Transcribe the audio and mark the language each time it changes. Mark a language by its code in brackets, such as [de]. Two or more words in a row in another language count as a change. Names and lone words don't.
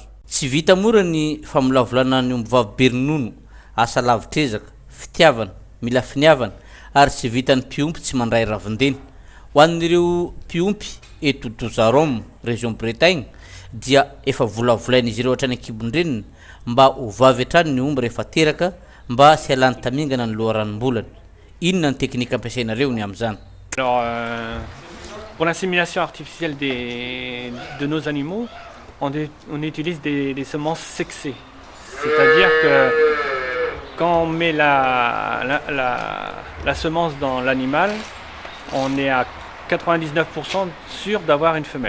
[mg] Tsy vita mora ny famolavolana ny omby vavy be ronono, asa lavitrezaka, fitiavana, mila finiavana ary tsy vitan'ny mpiompy tsy mandray ravindeny. Ho an'ireo mpiompy eto Dozarome, région Bretagne dia efa volavolain'izy ireo hatrany ankibon-drenina mba ho vavy hatrany ny omby rehefa teraka mba sy halany tamingana ny loharanom-bolana. Inona ny teknika ampiasainareo ny amin'izany? [fr] Alors, pour l'insémination artificielle de nos animaux, on utilise des semences sexées. C'est-à-dire que quand on met la semence dans l'animal, on est à 99% sûr d'avoir une femelle.